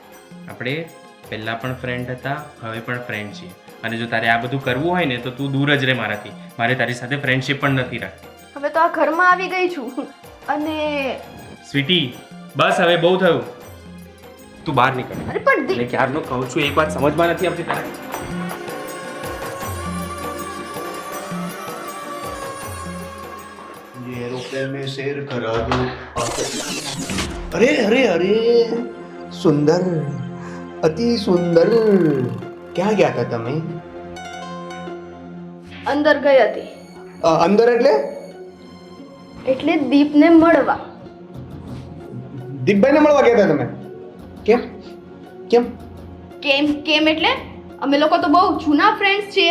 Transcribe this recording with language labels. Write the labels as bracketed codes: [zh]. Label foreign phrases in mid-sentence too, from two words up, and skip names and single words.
[gu] આપણે પહેલા પણ ફ્રેન્ડ હતા, હવે પણ ફ્રેન્ડ છીએ. અને જો તારે આ બધું કરવું હોય ને તો તું દૂર જ રહે મારાથી. મારે તારી સાથે ફ્રેન્ડશિપ પણ નથી રાખવી. હવે તો આ ઘરમાં આવી ગઈ છું અને સ્વીટી, બસ હવે બહુ થયું. તું બહાર નીકળ. અરે પણ એટલે ક્યારનો કહું છું, એક વાત સમજમાં નથી આવતી તારે. [hi] ये एरोप्लेन में शेर करा दो. अरे अरे अरे, सुंदर, अति सुंदर. [gu] ક્યાં ગયા હતા તમે? અંદર ગઈ હતી. અંદર એટલે દીપને મળવા. દીપભાઈને મળવા ગયા હતા તમે? કેમ કેમ કેમ એટલે અમે લોકો તો બહુ જૂના ફ્રેન્ડ્સ છીએ.